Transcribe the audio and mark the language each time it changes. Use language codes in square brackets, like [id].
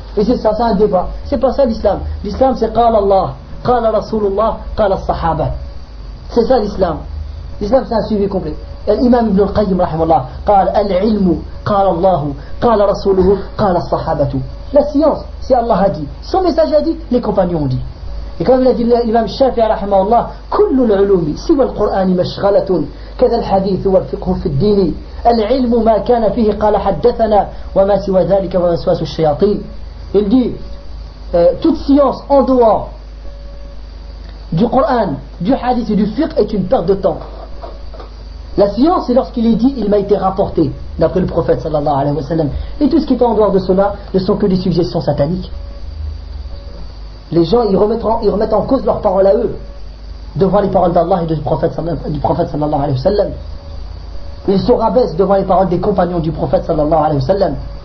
[fr] Et c'est ça, c'est un débat. C'est pas ça l'islam. L'islam, c'est [ar] qala Allah, qala Rasulullah, qala Sahaba. [fr] C'est ça l'islam. L'islam, c'est un suivi complet. L'imam Ibn al-Qayyim, rahimallah, [ar] qala al-ilmu, qala Allah, qala Rasuluhu, qala Sahaba. [fr] La science, c'est Allah a dit. Son message a dit, les compagnons ont dit. Et comme l'a dit l'imam Shafi'i rahimahullah, [ar] كل العلوم سوى القرآن مشغلة كذا الحديث والفقه في الدين العلم ما كان فيه قال حدثنا وما سوى ذلك ووسواس الشياطين. [fr] Il dit, toute science en dehors du Coran, du hadith et du fiqh est une perte de temps. La science, c'est lorsqu'il est dit, il m'a été rapporté d'après le prophète sallallahu alayhi wa sallam. Et tout ce qui est en dehors de cela ne sont que des suggestions sataniques. Les gens, ils remettent en cause leurs paroles à eux devant les paroles d'Allah et du prophète sallallahu alayhi wa sallam. Ils se rabaissent devant les paroles des compagnons du prophète sallallahu alayhi wa sallam.